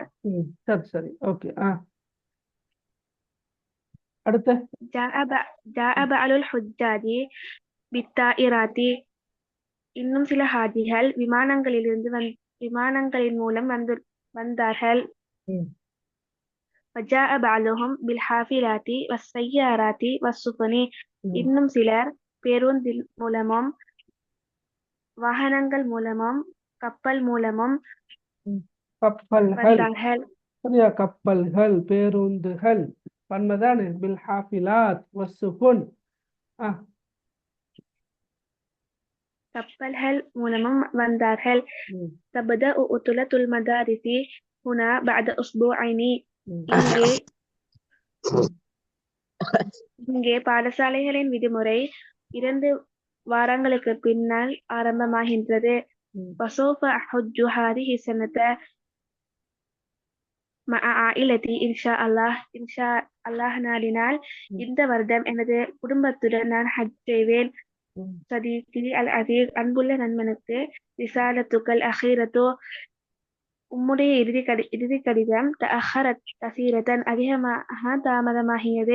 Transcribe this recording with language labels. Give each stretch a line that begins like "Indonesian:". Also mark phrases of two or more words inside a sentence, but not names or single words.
Tamil: சரி சரி. ஓகே. அடுத்து
Arabic: جاء بعض الحجاج بالطائرات.
Tamil: இன்னும் சில ஹாஜிகள் விமானங்களின் மூலம் வந்தார்கள்.
Arabic: وجاء بعضهم بالحافلات والسيارات والسفن.
Tamil: இன்னும் சிலர் பேருந்தின் மூலமும் வாகனங்கள் மூலமும் கப்பல் மூலமும் வந்தார்கள். சரியா? கப்பல்கள், பேருந்துகள் பன்மதானே
Arabic: بالحافلات والسفن.
Tamil: கப்பல்கள் மூலமும் வந்தார்கள்.
Arabic: تبدأ عطلة المدارس هنا بعد أسبوعين.
Tamil: இங்கே பாடசாலைகளின் விடுமுறை 2 வாரங்களுக்கு பின்னால் ஆரம்பமாகின்றது.
Arabic: وسوف أحج هذه السنة مع عائلتي إن شاء الله
Tamil: நாடினால் இந்த வருடம் எனது குடும்பத்துடன் நான் ஹஜ் செய்வேன்.
Arabic: صديقي العزيز,
Tamil: அன்புள்ள நண்பனுக்கு,
Arabic: رسالتك الأخيرة,
Tamil: உம்முடைய இறுதி கடிதம்,
Arabic: تأخرت كثيرا,
Tamil: அதிகமாக தாமதமாகியது.